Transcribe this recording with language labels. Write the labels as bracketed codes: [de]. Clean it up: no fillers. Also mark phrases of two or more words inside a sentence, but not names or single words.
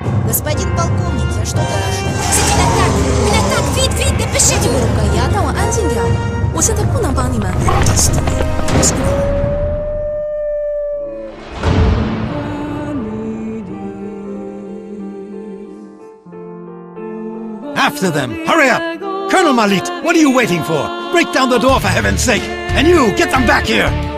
[ru] Господин полковник, я что-то... Вид, напишите! [zh] 改呀，让我安静点。我现在不能帮你们。 [en] After them! Hurry up! Colonel Malit, what are you waiting for? Break down the door for heaven's sake! And you, get them back here!